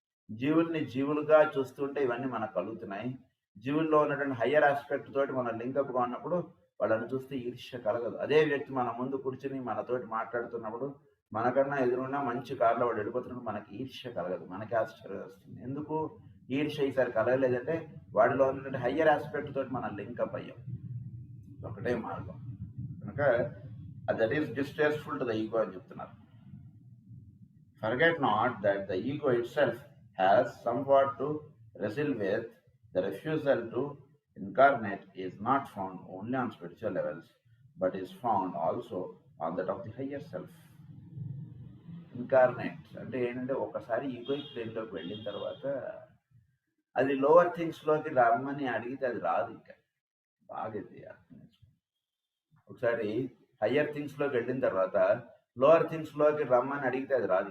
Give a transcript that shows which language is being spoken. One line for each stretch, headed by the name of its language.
Telugu: జీవుల్ని జీవులుగా చూస్తుంటే ఇవన్నీ మనకు కలుగుతున్నాయి. జీవుల్లో ఉన్నటువంటి హయ్యర్ ఆస్పెక్ట్ తోటి మనం లింకప్గా ఉన్నప్పుడు వాళ్ళని చూస్తే ఈర్ష్య కలగదు. అదే వ్యక్తి మన ముందు కూర్చుని మనతోటి మాట్లాడుతున్నప్పుడు మనకన్నా ఎదురున్నా మంచి కారులో వాడు వెళ్ళిపోతున్నప్పుడు మనకి ఈర్ష్య కలగదు, మనకి ఆశ్చర్యం వస్తుంది. ఎందుకు ఈర్ష్య ఈసారి కలగలేదంటే వాడిలో ఉన్నటువంటి హయ్యర్ ఆస్పెక్ట్ తోటి మనం లింకప్ అయ్యాం. ఒకటే మార్గం కనుక
English: that is distasteful to the ego
Telugu: అని చెప్తున్నారు.
English: Forget not that the ego itself has somewhat to wrestle with. The refusal to incarnate is not found only on spiritual levels, but is found also on that of the higher self.
Telugu: Incarnate అంటే ఏంటంటే ఒకసారి egoic ప్లేన్లోకి వెళ్ళిన తర్వాత అది lower థింగ్స్లోకి రమ్మని అడిగితే అది రాదు. ఇంకా బాగా అర్థం చేసుకోండి. ఒకసారి హయ్యర్ థింగ్స్లోకి వెళ్ళిన తర్వాత లోవర్ థింగ్స్లోకి రమ్మని అడిగితే అది రాదు.